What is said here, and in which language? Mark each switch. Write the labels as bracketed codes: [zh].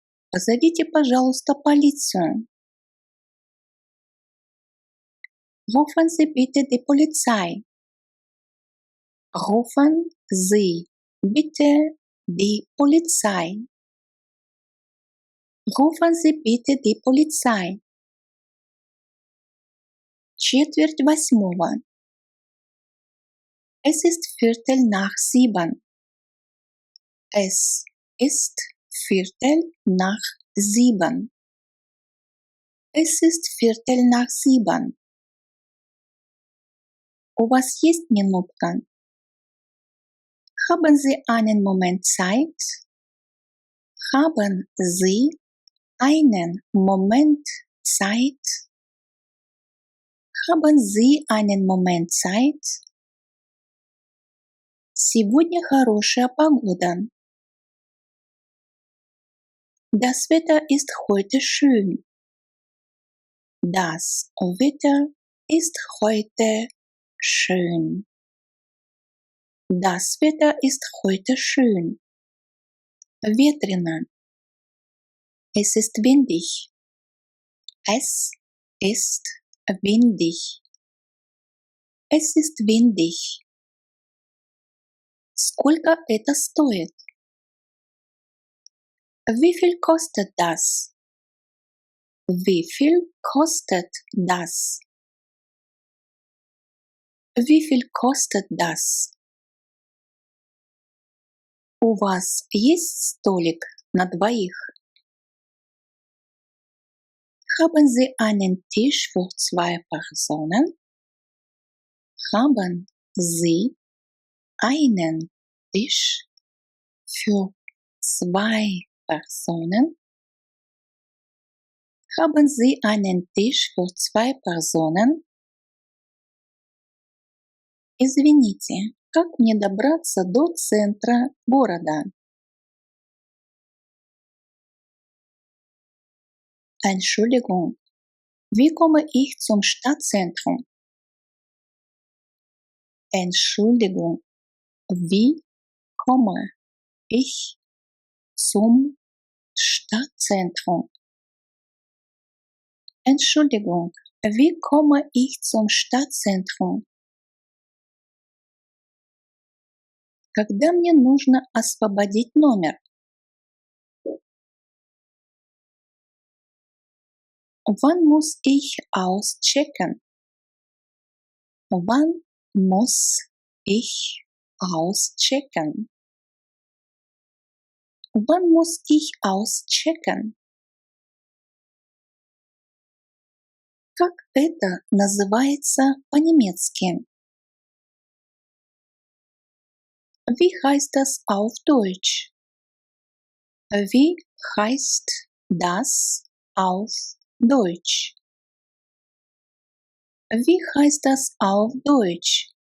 [ru] Позовите, пожалуйста, полицию. [de] Rufen Sie bitte die Polizei. Rufen Sie bitte die Polizei. Rufen Sie bitte die Polizei. 7:45. Es ist 7:15. Es ist 7:15. Es ist 7:15. [ru] У вас есть минутка? [de] Haben Sie einen Moment Zeit? Haben Sie einen Moment Zeit? Haben Sie einen Moment Zeit? [ru] Сегодня хорошая погода. [de] Das Wetter ist heute schön. Das Wetter ist heute schön. Das Wetter ist heute schön. [ru] Ветрено. [de] Es ist windig. Es ist windig. Es ist windig. [ru] Сколько это стоит? [de] Wie viel kostet das? Wie viel kostet das? Wie viel kostet das? [ru] У вас есть столик на двоих? [de] Haben Sie einen Tisch für zwei Personen? Haben Sie einen Tisch für zwei Personen? Haben Sie einen Tisch für zwei Personen? [ru] Извините, как мне добраться до центра города? [de] Entschuldigung, wie komme ich zum Stadtzentrum? Entschuldigung, wie komme ich zum Stadtzentrum? Entschuldigung, wie komme ich zum Stadtzentrum? [ru] Когда мне нужно освободить номер? [de] Wann muss ich auschecken? Wann muss ich auschecken? Wann muss ich auschecken? [ru] Как это называется по-немецки? [de] Wie heißt das auf Deutsch? Wie heißt das auf Deutsch? Wie heißt das auf Deutsch?